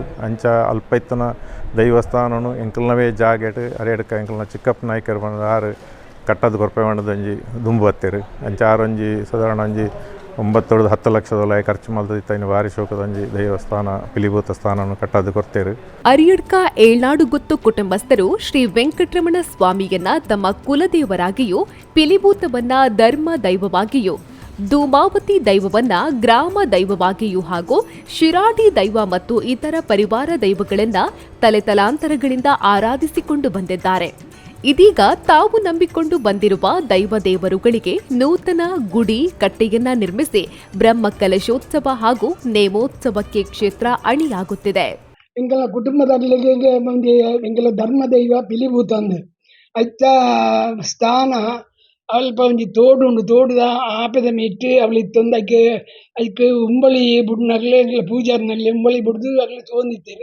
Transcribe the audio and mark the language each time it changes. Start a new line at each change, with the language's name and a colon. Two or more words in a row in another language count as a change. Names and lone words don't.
Tulu: ಅಂಚ ಅಲ್ಪ ಇತ್ತನ ದೈವಸ್ಥಾನನು ಎಂಕಲ್ನವೇ ಜಾಗ ಇಟ್ಟು ಅರೆಡ್ಕ ಎಂಕಲ್ನ ಚಿಕ್ಕಪ್ಪ ನಾಯ್ಕರು ಬಂದ ಆರು ಕಟ್ಟದ ಕೊರಪೆ ಬಂಡದ ಒಂಜಿ ದುಂಬು ಬತ್ತೇರು. ಅಂಚ ಆರೊಂಜಿ ಸಾಧಾರಣ ಒಂಜಿ 9-10 ಲಕ್ಷದ ಖರ್ಚು ಮಲ್ತದಿತ್ತ. ಇನ್ನು ಭಾರಿ ಶೋಕದ ಒಂಜಿ ದೈವಸ್ಥಾನ ಪಿಲಿಭೂತ ಸ್ಥಾನವನ್ನು ಕಟ್ಟದು ಕೊರ್ತೇರು.
Kannada: ಅರಿಯಡ್ಕ ಏಳ್ನಾಡು ಗುತ್ತು ಕುಟುಂಬಸ್ಥರು ಶ್ರೀ ವೆಂಕಟರಮಣ ಸ್ವಾಮಿಯನ್ನ ತಮ್ಮ ಕುಲದೇವರಾಗಿಯೂ ಪಿಲಿಭೂತವನ್ನ ಧರ್ಮ ದೈವವಾಗಿಯೂ ಧೂಮಾವತಿ ದೈವವನ್ನ ಗ್ರಾಮ ದೈವವಾಗಿಯೂ ಹಾಗೂ ಶಿರಾಡಿ ದೈವ ಮತ್ತು ಇತರ ಪರಿವಾರ ದೈವಗಳನ್ನ ತಲೆತಲಾಂತರಗಳಿಂದ ಆರಾಧಿಸಿಕೊಂಡು ಬಂದಿದ್ದಾರೆ. ಇದೀಗ ತಾವು ನಂಬಿಕೊಂಡು ಬಂದಿರುವ ದೈವ ದೇವರುಗಳಿಗೆ ನೂತನ ಗುಡಿ ಕಟ್ಟೆಯನ್ನ ನಿರ್ಮಿಸಿ ಬ್ರಹ್ಮಕಲಶೋತ್ಸವ ಹಾಗೂ ನೇಮೋತ್ಸವಕ್ಕೆ ಕ್ಷೇತ್ರ ಅಣಿಯಾಗುತ್ತಿದೆ.
Tulu: ಎಂಕಲ ಕುಟುಂಬದಲ್ಲಿ ಮಂದಿ ಎಂಕಲ ಧರ್ಮ ದೈವ ಪಿಲಿಭೂತಂದು ಅಚ್ಚ ಸ್ಥಾನ ಅಲ್ಪ ಒಂಜಿ ತೋಡು ಉಂಡು ತೋಡುದ ಆಪದ ಮಿಟ್ಟು ಅವಳು ಇತ್ತೊಂದು ಅದಕ್ಕೆ ಉಂಬಳಿ ಬುಡ್ನಗ್ಲೆ ಎಂಕಲ ಪೂಜಾರ್ನಲ್ಲಿ ಉಂಬಳಿ ಬುಡ್ದು ಅಗ್ಲಿ ತೋಂದಿತ್ತೇವೆ.